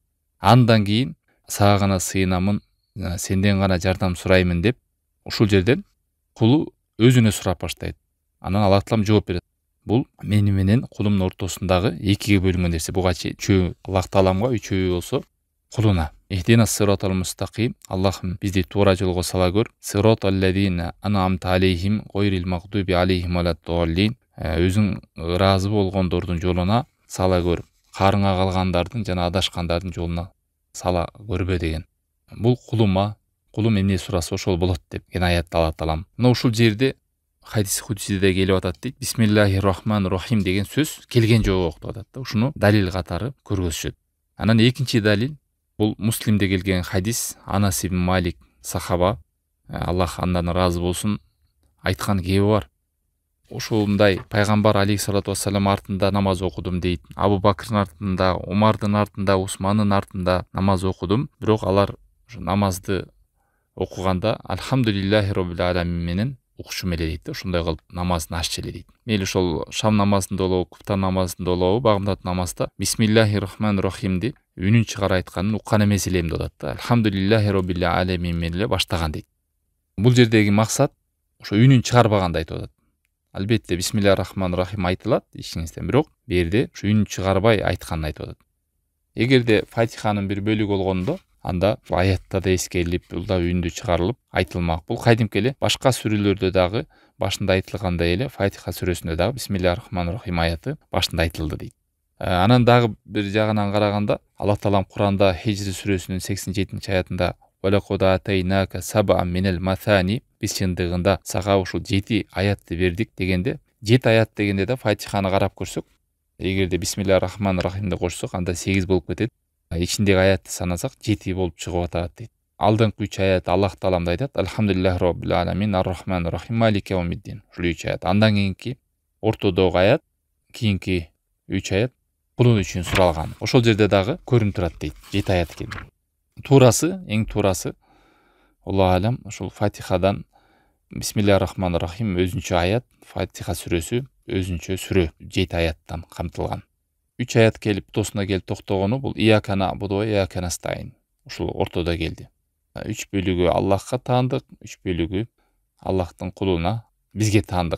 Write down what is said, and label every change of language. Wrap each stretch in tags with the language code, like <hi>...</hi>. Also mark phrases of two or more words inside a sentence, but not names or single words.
<ky>Андан кийин сага гана сыйынамын, сенден гана жардам сураймын деп ушул жерден кулу өзүнө сурап баштайт. Анан Аллах Таалам жооп берет. Бул мени менен кулумдун ортосундагы экиге бөлүнгөн нерсе. Буга чейин Аллах Тааламга, үчөө болсо кулуна.</ky> <ar>اهدنا الصراط المستقيم,</ar> <ky>Аллахым бизди туура жолго сала көр.</ky> <ar>صراط الذين أنعمت عليهم غير المغضوب عليهم ولا الضالين.</ar> <ky>Өзүң ыраазы болгондордун жолуна сала көр. Карыңа калгандардын жана адашкандардын жолуна сала көрбө деген. Бул кулума, кулум эмне сураса ошол болот деп ген аятта Алла Таалам. Мына ушул жерде хадис кудусиде келип атат дейт.</ky> <ar>بسم الله الرحمن الرحيم</ar> <ky>деген сөз келген жолу октуп атат да. Ушуну далил катары көргөзүшөт. Анан экинчи далил бул Муслимде келген хадис. Анас ибн Малик сахаба, Аллах андан ыраазы болсун, айткан кеби бар. Ушундай пайгамбар</ky> <ar>عليه الصلاة والسلام</ar> <ky>артында намаз окудум дейт. Абу Бакрдын артында, Умардын артында, Усмандын артында намаз окудум. Бирок алар намазды окуганда</ky> <ar>الحمد لله رب العالمين</ar> <ky>менен укушум эле дейт. Ушундай кылып намазын аччы эле дейт. Мейли ошол шам намазында болобу, куптан намазында болобу, багымдат намазда</ky> <ar>بسم الله الرحمن الرحيم</ar> <ky>үнүн чыгара айтканын уккан эмес элем деп атат.</ky> <ar>الحمد لله رب العالمين</ar> <ky>менен эле баштаган дейт. Бул жердеги максат ошо үнүн чыгарбаганда айтып атат. Албетте</ky> <ar>بسم الله الرحمن الرحيم</ar> <ky>айтылат ичиңизден, бирок бу жерде ушу үнүн чыгарбай айтканын айтып атат. Эгерде Фатиханын бир бөлүгү болгондо, анда аятта да эскерилип, бул да үндү чыгарылып айтылмак. Бул кайдимки эле башка сүрөлөрдө дагы башында айтылгандай эле Фатиха сүрөсүндө дагы</ky> <ar>بسم الله الرحمن الرحيم</ar> <ky>аяты башында айтылды дейт. Анан дагы бир жагынан караганда Аллах таалам Куранда Хижр сүрөсүнүн 87 аятында</ky> <ar>«ولقد آتيناك سبعا من المثاني»</ar> <ky>биз чындыгында сага ушул 7 аятты бердик дегенде, 7 аят дегенде да Фатиханы карап көрсөк, эгерде</ky> <ar>بسم الله الرحمن الرحيم</ar> <ky>кошсок, анда 8 болуп кетет. Ичиндеги аятты санасак 7 болуп чыгып атат дейт. Алдыңкы 3 аят Аллах таалам айтат:</ky> <ar>الحمد لله رب العالمين الرحمن الرحيم مالك يوم الدين».</ar> <ky>Ушул 3 аят. Андан кийинки ортодогу аят, кийинки 3 аят кулун үчүн суралган. Ошол жерде дагы көрүнүп турат дейт. 7 аят экен. Туурасы, эң туурасы</ky> <ar>الله أعلم</ar> <ky>ушул Фатихадан</ky> <ar>بسم الله الرحمن الرحيم</ar> <ky>өзүнчө аят, Фатиха сүрөсү өзүнчө сүрө 7 аяттан камтылган. 3 аят келип тосуна келип токтогону бул</ky> <ar>إياك نعبد وإياك نستعين.</ar> <ky>Ушул ортодо келди. 3 бөлүгү Аллахка таандык, 3 бөлүгү Аллахтын кулуна, бизге таандык.</ky>